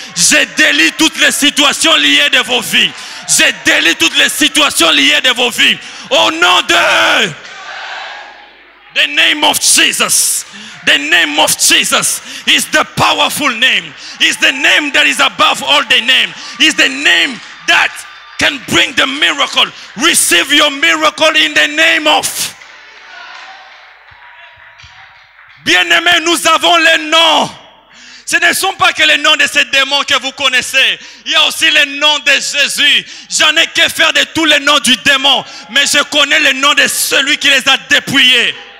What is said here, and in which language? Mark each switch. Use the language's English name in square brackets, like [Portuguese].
[French] Je délie toutes les situations liées de vos vies. Je délie toutes les situations liées de vos vies. Au nom de... [English] The name of Jesus. The name of Jesus is the powerful name. Is the name that is above all the name. Is the name that can bring the miracle. Receive your miracle in the name of. [French] Bien-aimés, nous avons les noms. Ce ne sont pas que les noms de ces démons que vous connaissez. Il y a aussi les noms de Jésus. J'en ai que faire de tous les noms du démon. Mais je connais le nom de celui qui les a dépouillés.